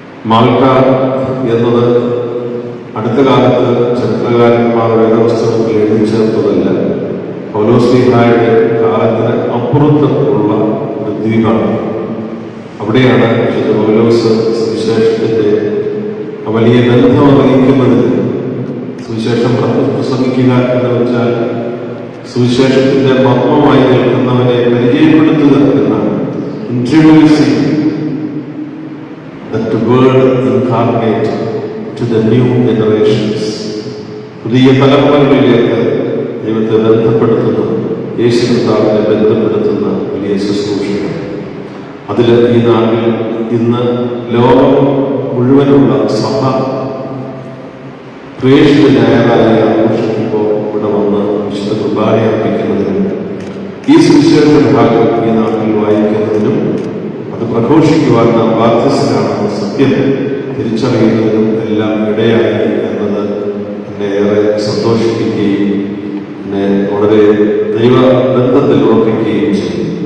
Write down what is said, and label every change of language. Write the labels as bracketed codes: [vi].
[ml] Malta എന്നത് അടുത്ത കാലത്ത് ചരിത്രകാരന്മാർ വേദപുസ്തകത്തിൽ എഴുതി ചേർത്തതല്ല, പൗലോസ്ലീഹായുടെ കാലത്തിന് അപ്പുറത്തുള്ള ഒരു ദ്വീപാണ്. അവിടെയാണ് വിശുദ്ധ പൗലോസ് സുവിശേഷത്തിന്റെ വലിയ ബന്ധം അറിയിക്കുന്നതിന്, സുവിശേഷം പ്രസംഗിക്കുക എന്ന് വെച്ചാൽ സുവിശേഷത്തിന്റെ മർമ്മമായി നിൽക്കുന്നവനെ പരിചയപ്പെടുത്തുക എന്നാണ്. [en] Introducing that word incarnate to the new generations. [ml] പുതിയ തലമുറകളിലേക്ക് ദൈവത്തെ ബന്ധപ്പെടുത്തുന്ന, യേശു കർത്താവിനെ ബന്ധപ്പെടുത്തുന്ന വലിയ ശുശ്രൂഷകൾ. അതിൽ ഈ നാട്ടിൽ ഇന്ന് ലോകം മുഴുവനുള്ള സഭ പ്രേക്ഷിത ഞായറായി ആഘോഷിക്കുമ്പോൾ ഇവിടെ വന്ന് വിശുദ്ധ കുർബാന അർപ്പിക്കുന്നതിനും ഈ സുവിശേഷ ഭാഗം ഈ നാട്ടിൽ വായിക്കുന്നതിനും അത് പ്രഘോഷിക്കുവാൻ നാം ബാധ്യസ്ഥരാണെന്ന സത്യം തിരിച്ചറിയുന്നതിനും എല്ലാം ഇടയായി എന്നത് എന്നെ ഏറെ സന്തോഷിപ്പിക്കുകയും എന്നെ വളരെ ദൈവബന്ധത്തിൽ ഉറപ്പിക്കുകയും ചെയ്യും.